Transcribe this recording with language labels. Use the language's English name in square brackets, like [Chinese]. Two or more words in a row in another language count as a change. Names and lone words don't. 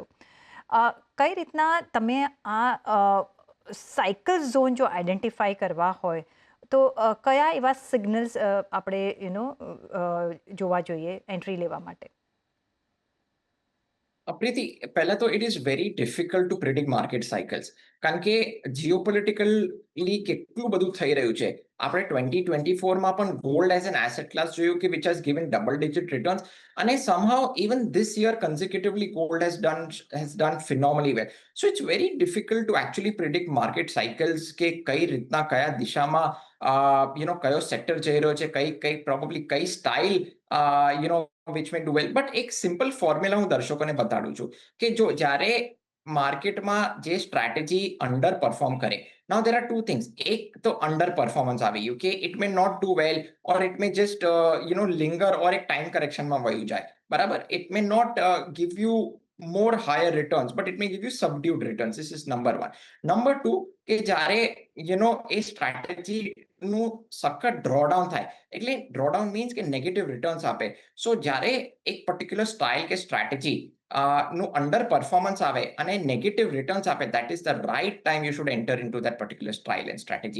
[Gujarati] કઈ રીતના તમે આ [English] cycle zone [Gujarati] જો આઈડેન્ટિફાઈ કરવા હોય તો કયા એવા સિગ્નલ્સ આપણે જોવા જોઈએ એન્ટ્રી લેવા માટે? પ્રીતિ, પહેલા તો [English] it is very difficult to predict market cycles [Gujarati] કારણ કે જીઓપોલિટિકલી કેટલું બધું થઈ રહ્યું છે. આપણે 2024માં પણ [English] gold as an asset class [Gujarati] જોયું કે [English] which has given double digit returns, અને somehow even this year consecutively gold has done phenomenally well. So it's very difficult to actually predict market cycles [Gujarati] કે કઈ રીતના કયા દિશામાં કયો સેક્ટર જઈ રહ્યો છે, કઈ પ્રોબેબલી કઈ સ્ટાઇલ [English] which may do well. [Gujarati] બટ એક [English] simple formula [Gujarati] હું દર્શકોને બતાડું છું કે જો જ્યારે માર્કેટમાં જે સ્ટ્રેટેજી [English] under perform [Gujarati] કરે, [English] now there are two things. [Gujarati] એક તો [English] under performance [Gujarati] આવી ગયું કે [English] it may not do well or it may just linger or એક time correctionમાં [Gujarati] વયું જાય, બરાબર. [English] it may not give you more higher returns, but it may give you subdued returns. This is number one. Number two, [Gujarati] કે જ્યારે એ સ્ટ્રેટેજીનું સખત ડ્રોડાઉન થાય, એટલે [English] drawdown means [Gujarati] કે [English] negative returns [Gujarati] આપે. [English] સો [Gujarati] જ્યારે એક [English] particular style કે સ્ટ્રેટેજી નું under performance [Gujarati] આવે અને [English] negative returns [Gujarati] આપે, [English] that is the right time you should enter into that particular style and strategy.